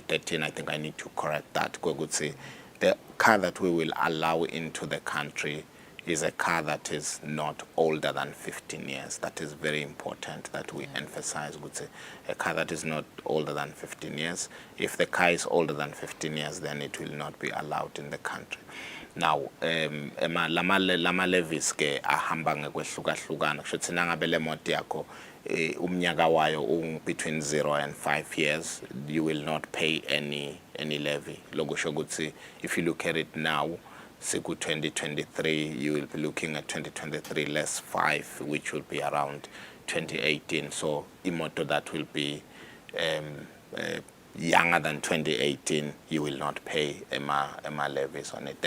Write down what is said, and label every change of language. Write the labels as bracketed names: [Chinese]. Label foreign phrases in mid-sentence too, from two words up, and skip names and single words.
[English] I think I need to correct that, Gutsi. The car that we will allow into the country is a car that is not older than 15 years. That is very important that we emphasize. A car that is not older than 15 years. If the car is older than 15 years, then it will not be allowed in the country. Now, [Swati] lama levies ke ahamba ngekwehlukana. Kushuthi nangabe le moto yakho umnyaka wayo [English] between 0 and 5 years, you will not pay any levy. [Swati] Lokusho ukuthi [English] if you look at it now, Siku 2023, you will be looking at 2023 less 5, which will be around 2018. So imoto that will be younger than 2018, you will not pay EMA levies on it.